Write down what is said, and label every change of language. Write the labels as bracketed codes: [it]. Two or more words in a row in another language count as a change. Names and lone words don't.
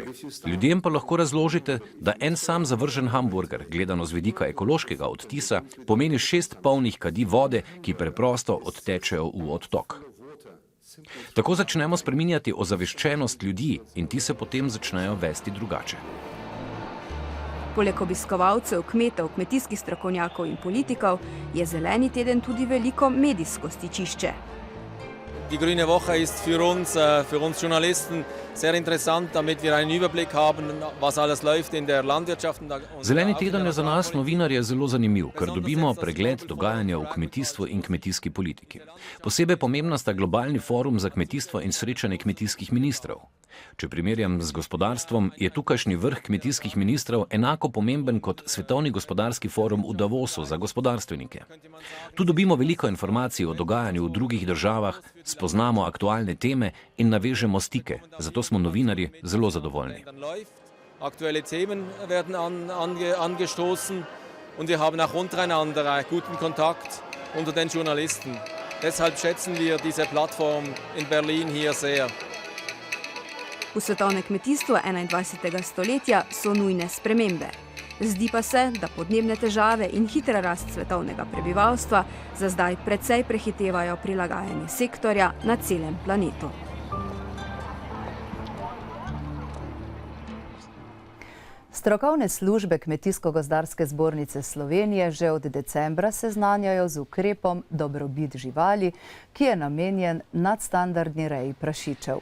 [sl] Ljudem pa lahko razložite, da en sam zavržen hamburger, gledano z vidika ekološkega odtisa, pomeni 6 polnih kadi vode, ki preprosto odtečejo v odtok. Tako začnemo spreminjati ozaveščenost ljudi in ti se potem začnejo vesti drugače. Poleg obiskovalcev, kmetov, kmetijskih strokovnjakov in politikov je zeleni teden tudi veliko medijsko stičišče. [de] Die Grüne Woche ist für uns Journalisten sehr interessant, damit wir einen Überblick haben, was alles läuft in der Landwirtschaft. [sl] Zeleni teden je za nas novinarje zelo zanimiv, ker dobimo pregled dogajanja v kmetijstvu in kmetijski politiki. Posebej pomembna sta globalni forum za kmetijstvo in srečanje kmetijskih ministrov. Če primerjam z gospodarstvom, je tukajšnji vrh kmetijskih ministrov enako pomemben kot Svetovni gospodarski forum v Davosu za gospodarstvenike. Tu dobimo veliko informacij o dogajanju v drugih državah, spoznamo aktualne teme in navežemo stike, zato smo novinarji zelo zadovoljni. [de] Aktuelle Themen werden angestoßen und wir haben auch untereinander guten Kontakt unter den Journalisten. Deshalb schätzen wir diese Plattform in Berlin hier sehr. [sl] V svetovnem kmetijstvu 21. stoletja so nujne spremembe. Zdi pa se, da podnebne težave in hitra rast svetovnega prebivalstva za zdaj precej prehitevajo prilagajanje sektorja na celem planetu. Strokovne službe Kmetijsko-gozdarske zbornice Slovenije že od decembra seznanjajo z ukrepom Dobrobit živali, ki je namenjen nadstandardni reji prašičev.